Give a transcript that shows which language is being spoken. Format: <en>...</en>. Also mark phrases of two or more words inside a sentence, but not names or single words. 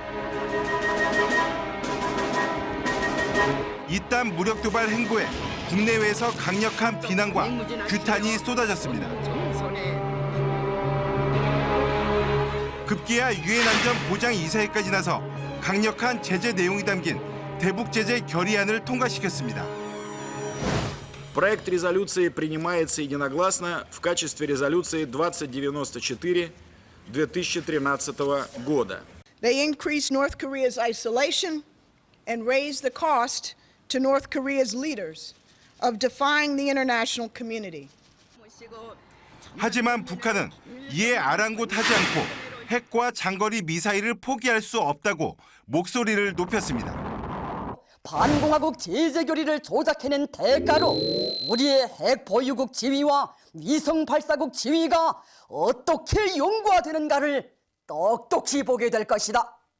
<ko>이딴 무력 도발 행보에 국내외에서 강력한 비난과 규탄이 쏟아졌습니다. 급기야 유엔 안전 보장 이사회까지 나서 강력한 제재 내용이 담긴 대북 제재 결의안을 통과시켰습니다.</ko> <ru>Проект резолюции принимается единогласно в качестве резолюции 2094 2013 года.</ru> <en>They increase North Korea's isolation and raise the cost to North Korea's leaders of defying the international community.</en> <ko>하지만 북한은 이에 아랑곳하지 않고 핵과 장거리 미사일을 포기할 수 없다고 목소리를 높였습니다. 반공화국 제재 결의를 조작해낸 대가로 우리의 핵 보유국 지위와 위성 발사국 지위가 어떻게 용과되는가를 똑똑히 보게 될 것이다.</ko>